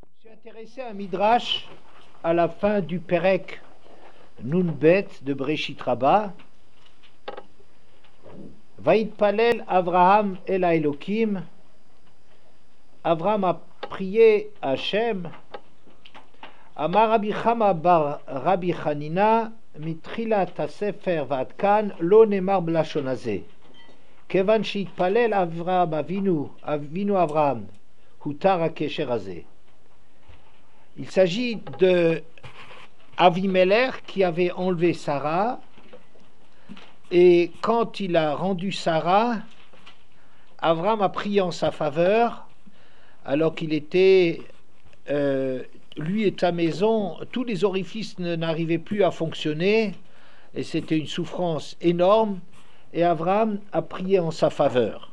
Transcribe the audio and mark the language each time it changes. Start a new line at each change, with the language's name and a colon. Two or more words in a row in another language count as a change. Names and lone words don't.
French: Intéressé à un midrash à la fin du Perek Nunbet de Breshit Rabbah.
Hebrew: ויתפלל אברהם אל אלקים.
French: Avraham a prié à Hachem.
Hebrew: אמר רבי חמא בר רבי חנינא מתחילת הספר ועד כאן לא נאמר בלשון הזה. כיוון שהתפלל אברהם אבינו אברהם, הותר הקשר הזה.
French: Il s'agit de Avimelech qui avait enlevé Sarah, et quand il a rendu Sarah, Abraham a prié en sa faveur, alors qu'il était, lui et sa maison, tous les orifices n'arrivaient plus à fonctionner, et c'était une souffrance énorme, et Abraham a prié en sa faveur.